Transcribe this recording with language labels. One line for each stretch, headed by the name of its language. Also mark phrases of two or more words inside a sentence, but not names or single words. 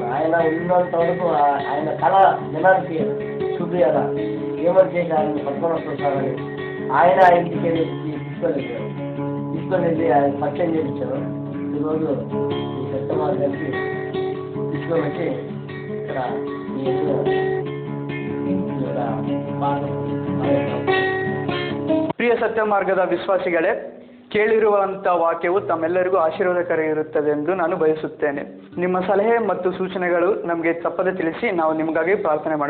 Telugu: ఆయన ఉన్నంత వరకు ఆయన కళ జనానికి చూపించాలా ఏమని చేసి ఆయన్ని పట్టుకొని వస్తుంది సార్ అని ఆయన ఇంటికి వెళ్ళి తీసుకొని వెళ్ళి ఆయన పరిచయం చేయించారు. ఈరోజు ఈ సత్యమార్గానికి తీసుకొని వచ్చి ఇక్కడ
Kannada: ಪ್ರಿಯ ಸತ್ಯ ಮಾರ್ಗದ ವಿಶ್ವಾಸಿಗಳೇ, ಕೇಳಿರುವಂಥ ವಾಕ್ಯವು ತಮ್ಮೆಲ್ಲರಿಗೂ ಆಶೀರ್ವಾದಕರ ಇರುತ್ತದೆ ಎಂದು ನಾನು ಬಯಸುತ್ತೇನೆ. ನಿಮ್ಮ ಸಲಹೆ ಮತ್ತು ಸೂಚನೆಗಳು ನಮಗೆ ತಪ್ಪದೆ ತಿಳಿಸಿ, ನಾವು ನಿಮಗಾಗಿ ಪ್ರಾರ್ಥನೆ ಮಾಡುತ್ತೇನೆ.